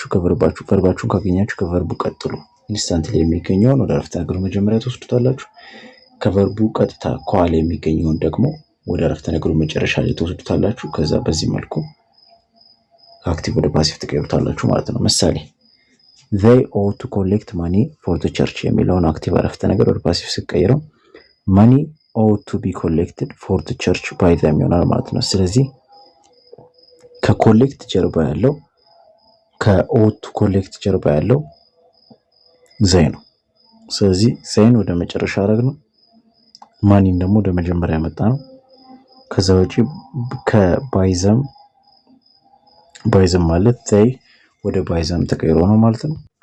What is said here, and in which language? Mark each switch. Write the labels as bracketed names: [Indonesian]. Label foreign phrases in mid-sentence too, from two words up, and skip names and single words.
[Amharic] ቨርባችሁን ካገኛችሁ ከቨርቡ ቀጥሎ ኢንስታንትሊ የሚገኘውን ወደ አረፍተ ነገሩ መጀመሪያ ትወስዱታላችሁ። ከቨርቡ ቀጥታ ከኋላ የሚገኘውን ደግሞ ወደ አረፍተ ነገሩ መጨረሻ ላይ ትወስዱታላችሁ። ከዛ በዚህ መልኩ አክቲቭ ወደ ፓሲቭ ትቀይሩታላችሁ ማለት ነው። ምሳሌ [English] they ought to collect money for the church [Amharic] የሚለውን አክቲቭ አረፍተ ነገር ወደ ፓሲቭ ስቀይረው [English] money ought to be collected for the church by them [Amharic] ይሆናል ማለት ነው። ስለዚህ ከኮሌክት ጀርባ ያለው [English] ከought to collect [Amharic] ጀርባ ያለው they ነው። ስለዚህ ዘይን ወደ መጨረሻ አረግነው፣ ማኒን ደግሞ ወደ መጀመሪያ ያመጣ ነው። ከዛ ውጪ ከባይዘም ማለት they ወደ ባይዘም ተቀይሮ ነው ማለት ነው።